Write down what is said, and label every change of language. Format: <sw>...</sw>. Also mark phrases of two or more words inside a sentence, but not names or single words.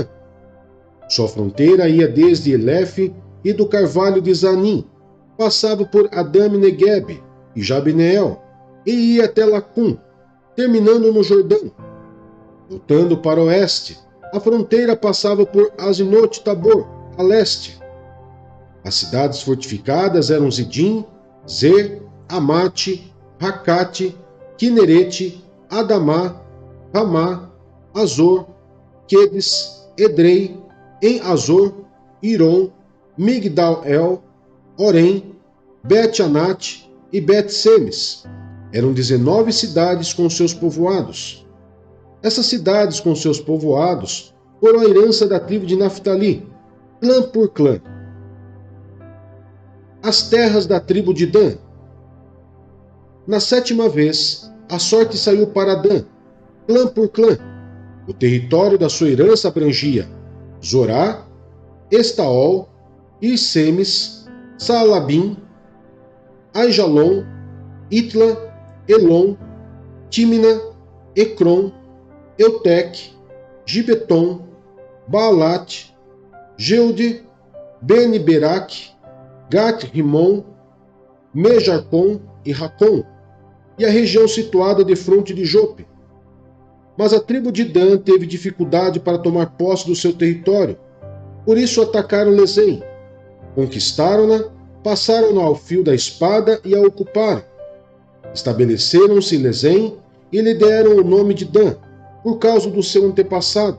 <pt>Sua fronteira ia desde Elefe e do carvalho de Zanim, passava por Adame-Negueb e Jabneel, e ia até Lacum, terminando no Jordão. Voltando para o oeste, a fronteira passava por Azinote-Tabor, a leste. As cidades fortificadas eram Zidim, Zer, Amate, Racate, Quinerete, Adamá, Ramá, Azor, Quedes, Edrei, em Azor, Iron, Migdal-El, Orém, Bet-Anate e Bet-Semes. Eram 19 cidades com seus povoados. Essas cidades com seus povoados foram a herança da tribo de Naftali, clã por clã. As terras da tribo de Dan. Na 7ª vez, a sorte saiu para Dan, clã por clã. O território da sua herança abrangia Zorá, Estaol, Irsemes, Saalabim, Aijalon, Itla, Elon, Tímina, Ecrom, Eutec, Gibeton, Baalat, Geude, Ben-Berac, Gat-Rimon, Mejarcon e Racon, e a região situada defronte de Jope. Mas a tribo de Dan teve dificuldade para tomar posse do seu território, por isso atacaram Lesem. Conquistaram-na, passaram-na ao fio da espada e a ocuparam. Estabeleceram-se em Lesem e lhe deram o nome de Dan, por causa do seu antepassado.</pt>